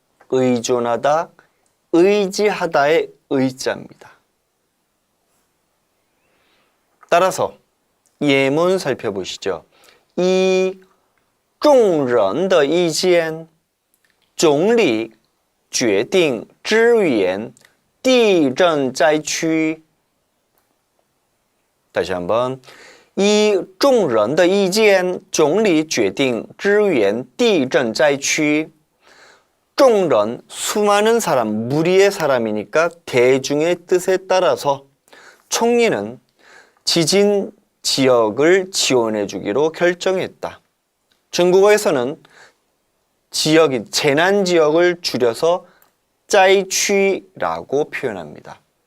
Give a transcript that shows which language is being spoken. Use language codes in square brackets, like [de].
[ko] 의존하다, 의지하다의 의자입니다. 따라서 예문 살펴보시죠. [zh] 依众人的意见，总理决定支援地震灾区。 [ko] 다시 한번. [zh] 依众人的意见，总理决定支援地震灾区。 [ko] 众人, 수많은 사람, 무리의 사람이니까 대중의 뜻에 따라서 총리는 지진 지역을 지원해 주기로 결정했다. 중국어에서는 지역이 재난 지역을 줄여서 灾区라고 표현합니다.